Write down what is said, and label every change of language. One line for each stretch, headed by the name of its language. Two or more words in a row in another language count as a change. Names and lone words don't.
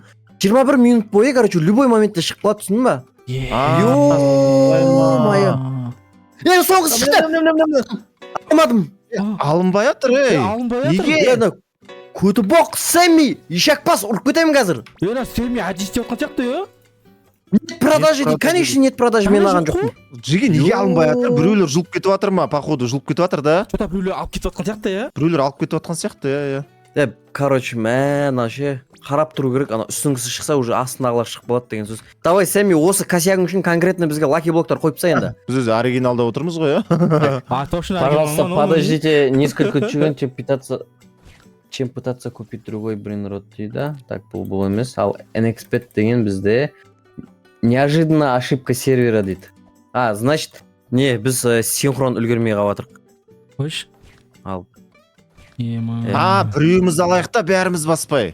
Kazakh: 21 минут бойы, короче, любой моментте шығып қалады, түсіндің ба? Ё-моё. Соңғысы шықты. Алмадым. Алынбай жатыр, ей. Неге? Көтібоқ, Сэмми, ишакпас, ұрып кетемін қазір. Сэмми әдіс істеп отқан сияқты,
Russian: Нет продажи дейді, конечно, нет продажи,
Kazakh: мен алған жоқпын. Жиге неге алынбай жатыр? Біреулер жұлып кетіп жатыр ма? Походу, жұлып кетіп жатыр да? Что-то біреулер алып кетіп отқан сияқты, Біреулер алып кетіп жатқан сияқты, Короче, мә, ше, қарап тұру керек, ана үстіңгісі шықса, уже астындағылар шығып болады деген сөз. Давай, Сэмми, осы косягың үшін конкретно бізге лаки блоктар қойып тастай енді. Біз өзі оригиналда отырмыз ғой,
Russian: Пожалуйста, подождите несколько секунд, чем пытаться купить другой брейнрот дейді.
Kazakh: Так, бұл емес. Ал NXPet деген бізде
Russian: неожиданно ошибка сервера
Kazakh: дейді. Значит, не, біз синхрон үлгермей қалыватырық. Қойш. Ал. Біреуіміз алайық та бәріміз баспай.